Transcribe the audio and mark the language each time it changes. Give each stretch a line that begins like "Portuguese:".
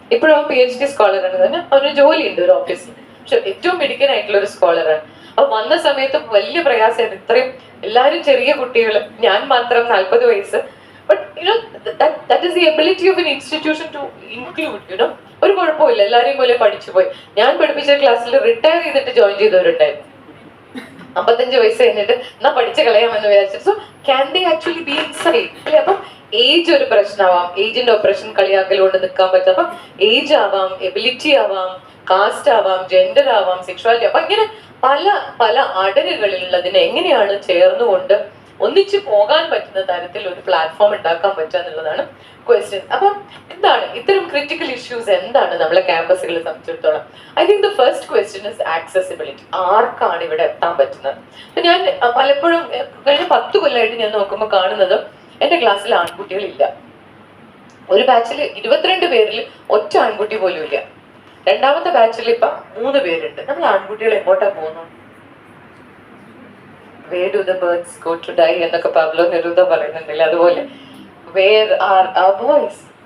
Malayalam: ഇപ്പോഴും അവൻ PhD സ്കോളറാണ്, തന്നെ അവന് ജോലിയുണ്ട് ഒരു ഓഫീസിൽ, പക്ഷെ ഏറ്റവും മിടുക്കനായിട്ടുള്ള ഒരു സ്കോളറാണ്. അപ്പൊ വന്ന സമയത്ത് വലിയ പ്രയാസമായിരുന്നു. ഇത്രയും എല്ലാവരും ചെറിയ കുട്ടികൾ, ഞാൻ മാത്രം 40 വയസ്സ്.
English: But that is the ability of an institution to include,
Malayalam: ഒരു കുഴപ്പമില്ല, എല്ലാരെയും പോലെ പഠിച്ചു പോയി. ഞാൻ പഠിപ്പിച്ച ക്ലാസ്സിൽ റിട്ടയർ ചെയ്തിട്ട് ജോയിൻ ചെയ്തവരുണ്ടായിരുന്നു, 55 വയസ്സ് കഴിഞ്ഞിട്ട് എന്നാ പഠിച്ചു കളയാമെന്ന് വിചാരിച്ചിട്ട്.
English: so can they actually be inside,
Malayalam: അല്ലെ? അപ്പം ഏജ് ഒരു പ്രശ്നമാവാം, ഏജിന്റെ ഓപ്പറേഷൻ കളിയാക്കൽ കൊണ്ട് നിൽക്കാൻ പറ്റും. അപ്പം ഏജ് ആവാം, എബിലിറ്റി ആവാം, കാസ്റ്റ് ആവാം, ജെൻഡർ ആവാം, സെക്ഷുവാലിറ്റി. അപ്പൊ ഇങ്ങനെ പല അടരുകളിലുള്ളതിനെ എങ്ങനെയാണ് ചേർന്നുകൊണ്ട് ഒന്നിച്ചു പോകാൻ പറ്റുന്ന തരത്തിൽ ഒരു പ്ലാറ്റ്ഫോം ഉണ്ടാക്കാൻ പറ്റുക എന്നുള്ളതാണ് ക്വസ്റ്റ്യൻ. അപ്പം എന്താണ് ഇത്തരം ക്രിട്ടിക്കൽ ഇഷ്യൂസ്, എന്താണ് നമ്മളെ ക്യാമ്പസുകളെ സംബന്ധിച്ചിടത്തോളം?
English: I think the first question is accessibility.
Malayalam: ആർക്കാണ് ഇവിടെ എത്താൻ പറ്റുന്നത്? ഞാൻ പലപ്പോഴും കഴിഞ്ഞ 10 കൊല്ലമായിട്ട് ഞാൻ നോക്കുമ്പോൾ കാണുന്നത് എന്റെ ക്ലാസ്സിൽ ആൺകുട്ടികളില്ല. ഒരു ബാച്ചിൽ 22 പേരിൽ ഒറ്റ ആൺകുട്ടി പോലും ഇല്ല. രണ്ടാമത്തെ ബാച്ചിൽ ഇപ്പൊ 3 പേരുണ്ട്. നമ്മൾ ആൺകുട്ടികൾ എങ്ങോട്ടാ പോകുന്നു?
English: where do the birds go to die
Malayalam: എന്നൊക്കെ പബ്ലോ നെരൂദ പറയുന്നുണ്ടല്ലേ, അതുപോലെ
English: where are our boys?